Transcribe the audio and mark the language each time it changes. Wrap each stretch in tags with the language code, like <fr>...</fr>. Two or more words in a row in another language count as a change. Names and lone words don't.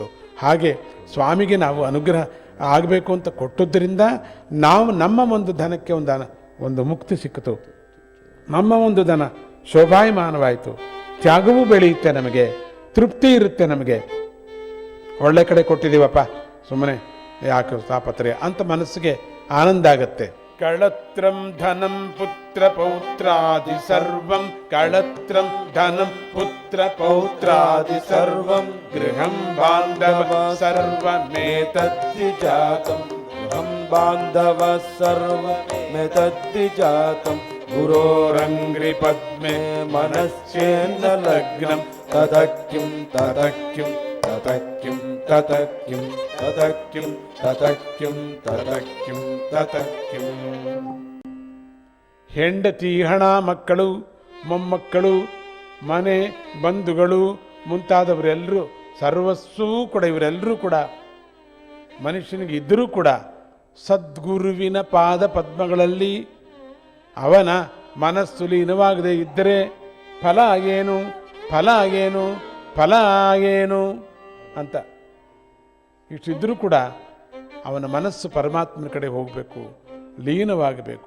<kn>ಹಾಗೆ ಸ್ವಾಮಿಗೆ ನಾವು ಅನುಗ್ರಹ ಆಗಬೇಕು ಅಂತ ಕೊಟ್ಟದ್ದರಿಂದ ನಾವು ನಮ್ಮ ಒಂದು ಧನಕ್ಕೆ ಒಂದು ಮುಕ್ತಿ ಸಿಕ್ಕಿತು. ನಮ್ಮ ಒಂದು ಧನ ಶೋಭಾಯಮಾನವಾಯಿತು. ತ್ಯಾಗವೂ ಬೆಳೆಯುತ್ತೆ, ನಮಗೆ ತೃಪ್ತಿ ಇರುತ್ತೆ. ನಮಗೆ ಒಳ್ಳೆ ಕಡೆ ಕೊಟ್ಟಿದ್ದೀವಪ್ಪ, ಸುಮ್ಮನೆ ಯಾಕೆ ತಾಪತ್ರೆ ಅಂತ ಮನಸ್ಸಿಗೆ ಆನಂದ ಆಗತ್ತೆ.</kn> <sa>ಕಳತ್ರಂ ಧನಂ ಪುತ್ರ ಪೌತ್ರಾದಿ ಸರ್ವಂ, ಕಳತ್ರಂ ಧನಂ ಪುತ್ರ ಪೌತ್ರಾದಿ ಸರ್ವಂ, ಗೃಹಂ ಬಾಂಧವ ಸರ್ವಮೇತದ್ದಿ ಜಾತಂ, ಗೃಹಂ ಬಾಂಧವ ಸರ್ವಮೇತದ್ದಿ ಜಾತಂ, ಗುರೋರಂಗ್ರಿ ಪದ್ಮೆ ಮನಶ್ಚೇನ್ನ ಲಗ್ನಂ, ತತಕ್ಕಿಂ ತತಕ್ಕಿಂ ತತಕ್ಕಿಂ ತತಕ್ಕಿಂ ತತಕ್ಕಿಂ ತತಕ್ಕಿಂ ತತಕ್ಕಿಂ ತತಕ್ಕಿಂ.</sa> <kn>ಹೆಂಡತಿ, ಹಣ, ಮಕ್ಕಳು, ಮೊಮ್ಮಕ್ಕಳು, ಮನೆ, ಬಂಧುಗಳು ಮುಂತಾದವರೆಲ್ಲರೂ, ಸರ್ವಸ್ವೂ ಕೂಡ ಇವರೆಲ್ಲರೂ ಕೂಡ ಮನುಷ್ಯನಿಗೆ ಇದ್ದರೂ ಕೂಡ ಸದ್ಗುರುವಿನ ಪಾದ ಪದ್ಮಗಳಲ್ಲಿ ಅವನ ಮನಸ್ಸು ಲೀನವಾಗದೆ ಇದ್ದರೆ ಫಲ ಏನು, ಫಲ ಏನು, ಫಲ ಏನು ಅಂತ ಇಷ್ಟಿದ್ರೂ ಕೂಡ ಅವನ ಮನಸ್ಸು ಪರಮಾತ್ಮನ ಕಡೆ ಹೋಗಬೇಕು, ಲೀನವಾಗಬೇಕು.</kn>